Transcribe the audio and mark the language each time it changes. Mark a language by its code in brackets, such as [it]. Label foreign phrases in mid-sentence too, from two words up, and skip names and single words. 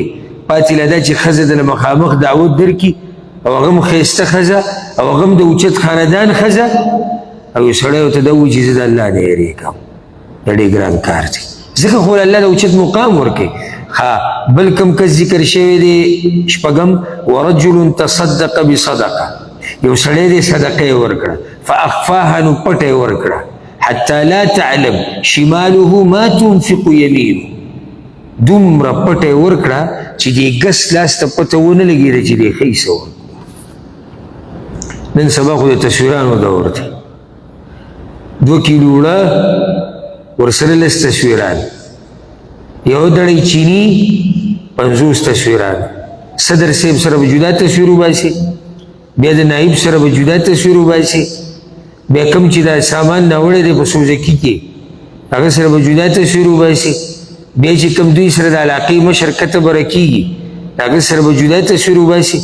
[ps] پاتې له دا چې ښځه درله مخامخ دعوت درکړي او هغه هم ښایسته ښځه او هغه هم د اوچت خاندان ښځه، او یو سړی ورته دا ووایي چې زه د الله نه یېرېږم. دا ډېر ګران کار دی. ځکه خو الله د اوچت مقام ورکوي. بل کم کس ذکر شوی دی شپږم [ar] ورجل تصدق بصدقه. [ps] یو سړی دی صدقه یې ورکړه، فاخفاها نو پټه یې ورکړه، [ar] حتی لا تعلم شماله ما تنفق یمینه. [ps] دومره پټه یې ورکړه چې دې ګس لاس ته پته ونه لګېده چې دې ښی څه ورکړو. نن سبا خو د تصویرانو دور دی. 2 کیلو وړه ورسره لس تصویران، یو دړۍ چینی 50 تصویران، صدر صاحب سره به جدا تصویر وباسي، بیا د نایب سره به جدا تصویر وباسي، بیا کوم چې دا سامان راوړی دی په سوزکي کې هغه سره به جدا تصویر وباسي، بیا چې کوم دوی سره د علاقې مشر کته به راکېږي هغه سره به جدا تصویر وباسي.